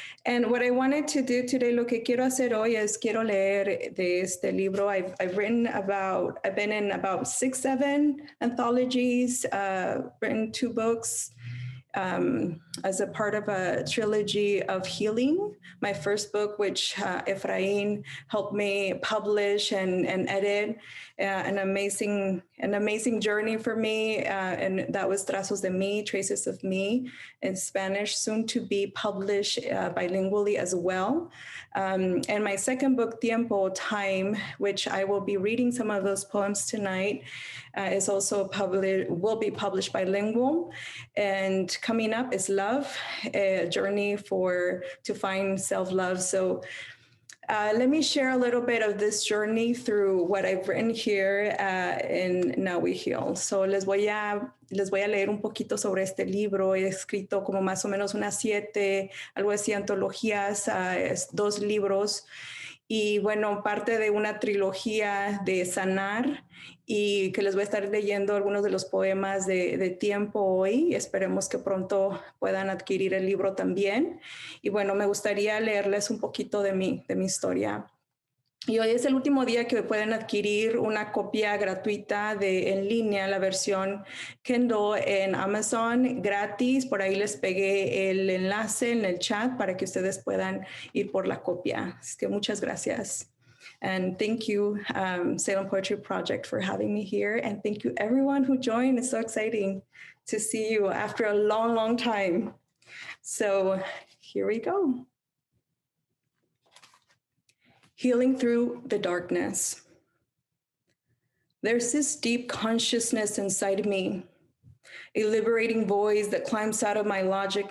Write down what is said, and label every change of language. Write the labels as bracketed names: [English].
[English] And what I wanted to do today, [Spanish] lo que quiero hacer hoy es quiero leer de este libro. [English] I've been in about 6-7 anthologies, written 2 books as a part of a trilogy of healing. My first book, which Efraín helped me publish and edit, an amazing journey for me, and that was Trazos de Mí, Traces of Me, in Spanish, soon to be published bilingually as well. And my second book, Tiempo, Time, which I will be reading some of those poems tonight, is also will be published bilingual. And coming up is Love, a journey to find self-love. So let me share a little bit of this journey through what I've written here in Now We Heal. [Spanish] So les voy a leer un poquito sobre este libro. He escrito como más o menos unas 7, algo así, antologías, 2 libros. Y bueno, parte de una trilogía de sanar, y que les voy a estar leyendo algunos de los poemas de tiempo hoy. Esperemos que pronto puedan adquirir el libro también. Y bueno, me gustaría leerles un poquito de mi historia. Y hoy es el último día que pueden adquirir una copia gratuita en línea, la versión Kindle en Amazon, gratis. Por ahí les pegué el enlace en el chat para que ustedes puedan ir por la copia. Así que muchas gracias. [English] And thank you, Salem Poetry Project, for having me here. And thank you, everyone who joined. It's so exciting to see you after a long, long time. So here we go. Healing through the darkness. There's this deep consciousness inside me, a liberating voice that climbs out of my logic.